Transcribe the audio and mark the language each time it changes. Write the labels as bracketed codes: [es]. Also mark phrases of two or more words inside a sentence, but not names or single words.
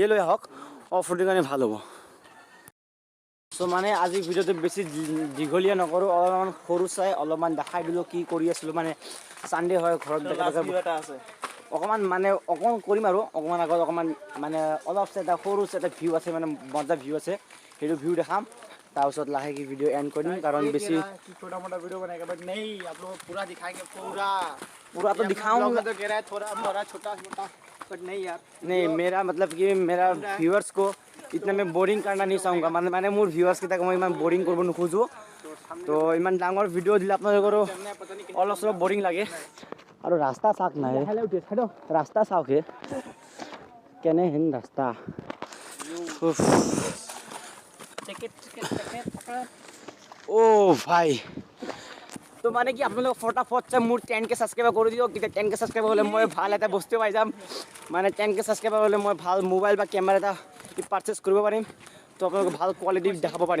[as] লৈ আহক [en] off roading [as] কাৰণে ভাল হ'ব চ' মানে আজি ভিডিঅ'টো বেছি দীঘলীয়া নকৰোঁ অলপমান সৰু চাই অলপমান দেখাই দিলোঁ কি কৰি আছিলোঁ মানে চানডে হয় ঘৰত অকণমান মানে অকণমান কৰিম আৰু অকণমান আগত অকণমান মানে অলপ এটা সৰু এটা ভিউ আছে মানে মজা ভিউ আছে সেইটো ভিউ দেখাম তাৰপিছত লাহেকৈ [en] video end [as] কৰিম কাৰণ বেছি [hi] छोटा मोटा वीडियो बनाएगा बट नहीं आप लोग पूरा दिखाएंगे पूरा तो दिखाऊंगा तो कह रहा है थोड़ा मोड़ा छोटा मोटा बट नहीं यार नहीं मेरा मतलब कि मेरा व्यूअर्स को इतना मैं बोरिंग करना नहीं चाहूँगा [as] মানে মোৰ ভিউৱাৰ্ছকেইটাক মই ইমান বৰিং কৰিব নোখোজোঁ তো ইমান ডাঙৰ ভিডিঅ' দিলে আপোনালোকৰো অলপ চলপ বৰিং লাগে আৰু ৰাস্তা চাওক নাই ৰাস্তা চাওক হে কেনেহেন ৰাস্তা অ' ভাই তো মানে কি আপোনালোক ফটাফট মোৰ 10K ছাবস্ক্ৰাইবাৰ কৰি দিয়ক তেতিয়া 10K ছাবস্ক্ৰাইবাৰ হ'লে মই ভাল এটা বস্তু পাই যাম মানে 10K ছাবস্ক্ৰাইবাৰ হ'লে মই ভাল মোবাইল বা কেমেৰা এটা পাৰচেছ কৰিব পাৰিম তো আপোনালোকক ভাল কোৱালিটি দেখাব পাৰিম